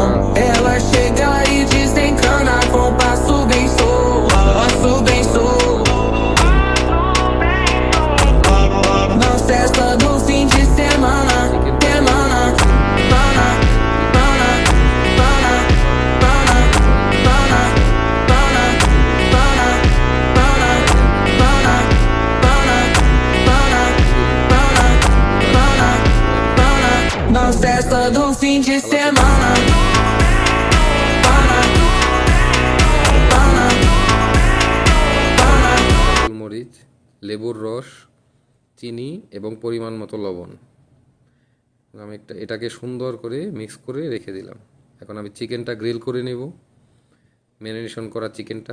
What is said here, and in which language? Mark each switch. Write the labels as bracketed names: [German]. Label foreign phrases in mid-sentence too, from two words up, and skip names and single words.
[Portuguese] Ela chega e desencana com passo bem solto, passo bem solto. Na festa do fim de semana, semana, pana, pana, pana, pana, pana, pana, pana, pana, pana, pana, pana, pana. Na festa do fim de semana. [Bangla] মরিচ, লেবুর রস, চিনি এবং পরিমাণ মতো লবণ। আমি এটাকে সুন্দর করে মিক্স করে রেখে দিলাম। এখন আমি চিকেনটা গ্রিল করে নেব, ম্যারিনেশন করা চিকেনটা।